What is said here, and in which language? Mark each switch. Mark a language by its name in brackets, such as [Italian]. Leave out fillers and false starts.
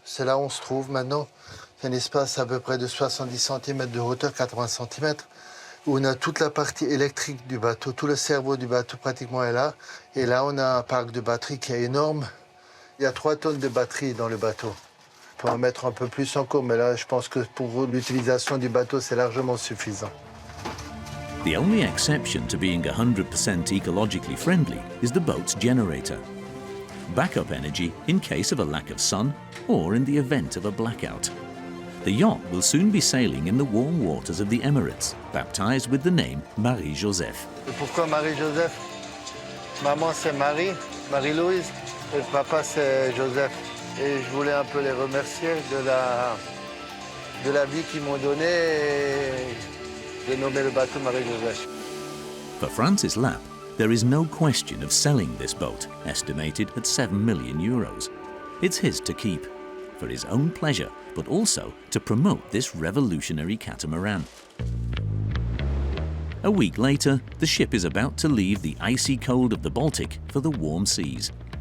[French] C'est là où on se trouve maintenant. C'est un espace à peu près de 70 cm de hauteur, 80 cm, où on a toute la partie électrique du bateau. Tout le cerveau du bateau pratiquement est là. Et là, on a un parc de batterie qui est énorme. Il y a 3 tonnes de batterie dans le bateau. On peut en mettre un peu plus encore, mais là, je pense que pour l'utilisation du bateau, c'est largement suffisant. [English] The only exception to being 100% ecologically friendly is the boat's generator. Backup energy in case of a lack of sun or in the event of a blackout. The yacht will soon be sailing in the warm waters of the Emirates, baptized with the name Marie-Joseph. [French] Et pourquoi Marie-Joseph? Maman, c'est Marie, Marie-Louise, et papa, c'est Joseph. Et je voulais un peu les remercier de la vie qu'ils m'ont donnée et j'ai nommé le bateau Marie-Joseph. [English] For Francis Lapp, there is no question of selling this boat, estimated at 7 million euros. It's his to keep, for his own pleasure, but also to promote this revolutionary catamaran. A week later, the ship is about to leave the icy cold of the Baltic for the warm seas.